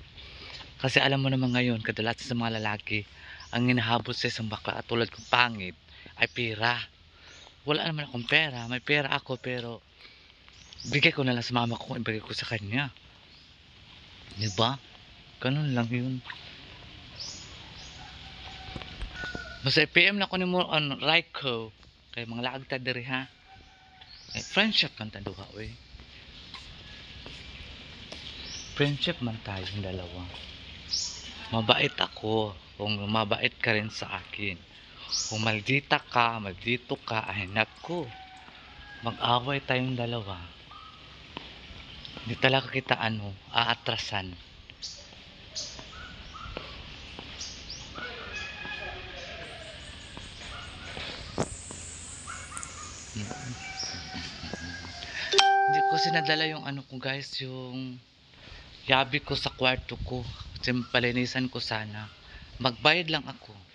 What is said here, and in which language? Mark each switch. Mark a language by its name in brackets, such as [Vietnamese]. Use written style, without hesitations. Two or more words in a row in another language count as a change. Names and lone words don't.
[Filipino] Kasi alam mo naman ngayon, kadalasan sa mga lalaki, ang hinahabol sa isang bakla at tulad kong pangit, ay pera. Wala naman akong pera. May pera ako pero bigay ko na lang sa mama ko kung ibigay ko sa kanya. Diba? Ganun lang yun. Basta PM na ko ni mo on Raiko. [Cebuano] Kay mga laag ta diri ha. Friendship man ta duha oy. [Filipino] Friendship man tayong dalawa. Mabait ako. Kung mabait ka rin sa akin. Kung maldito ka, ay naku. Mag-away tayong dalawa. Hindi talaga kita ano, aatrasan. Hindi ko sinadala yung ano ko guys, yung yabi ko sa kwarto ko. Kasi palinisan ko sana. Magbayad lang ako.